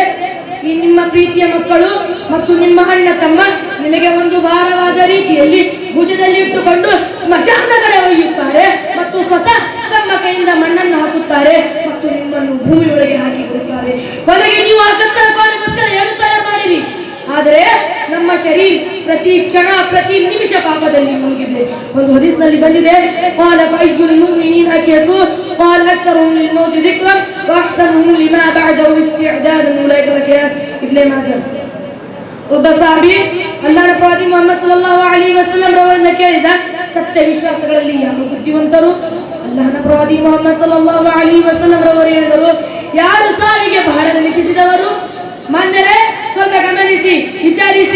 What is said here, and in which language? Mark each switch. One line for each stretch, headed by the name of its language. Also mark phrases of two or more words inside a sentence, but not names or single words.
Kannada: ಈ ನಿಮ್ಮ ಪ್ರೀತಿಯ ಮಕ್ಕಳು ಮತ್ತು ನಿಮ್ಮ ಅಣ್ಣ ತಮ್ಮ ನಿಮಗೆ ಒಂದು ಭಾರವಾದ ರೀತಿಯಲ್ಲಿ ಭುಜದಲ್ಲಿ ಇಟ್ಟುಕೊಂಡು ಸ್ಮಶಾನದ ಕಡೆ ಒಯ್ಯುತ್ತಾರೆ ಮತ್ತು ಸ್ವತಃ ತಮ್ಮ ಕೈಯಿಂದ ಮಣ್ಣನ್ನು ಹಾಕುತ್ತಾರೆ ಮತ್ತು ನಿಮ್ಮನ್ನು ಭೂಮಿಯೊಳಗೆ ಹಾಕಿ ಬಿಡುತ್ತಾರೆ. ಕೊನೆಗೆ ನೀವು ಆ ಕತ್ತಲ ಕೋಣೆಗೋಸ್ಕರ ಏನು ತಯಾರು ಮಾಡಿರಿ. ಆದರೆ ನಮ್ಮ ಶರೀರ ಪ್ರತಿ ಕ್ಷಣ ಪ್ರತಿ ನಿಮಿಷ ಪಾಪದಲ್ಲಿ ಮುಳುಗಿದೆ. ಒಂದು ಹದೀಸ್ನಲ್ಲಿ ಬಂದಿದೆ,
Arabic: قال فأي المؤمنين أكيسوا قال أكثرهم للموت ذكرا وأحسنهم لما بعده استعدادا أولئك الأكياس.
Kannada: ಇಬ್ನ್ ಮಾಜಾ. ಒಬ್ಬ ಸಾಹಬಿ ಅಲ್ಲಾಹನ ಪ್ರವಾದಿ ಮುಹಮ್ಮದ್
Arabic: صلى الله عليه وسلم
Kannada: ರವರನ್ನು ಕೇಳಿದ, ಸತ್ಯ ವಿಶ್ವಾಸಗಳಲ್ಲಿ ಯಾರು ಬುದ್ಧಿವಂತರು? ಅಲ್ಲಾಹನ ಪ್ರವಾದಿ ಮುಹಮ್ಮದ್
Arabic: صلى الله عليه وسلم
Kannada: ರವರು ಹೇಳಿದರು, ಯಾರು ಸಾವಿಗೆ ಬಹಳ ನೆನಪಿಸಿದವರು. ಮಾನ್ಯರೇ, ಸ್ವಲ್ಪ ಗಮನಿಸಿ, ವಿಚಾರಿಸಿ.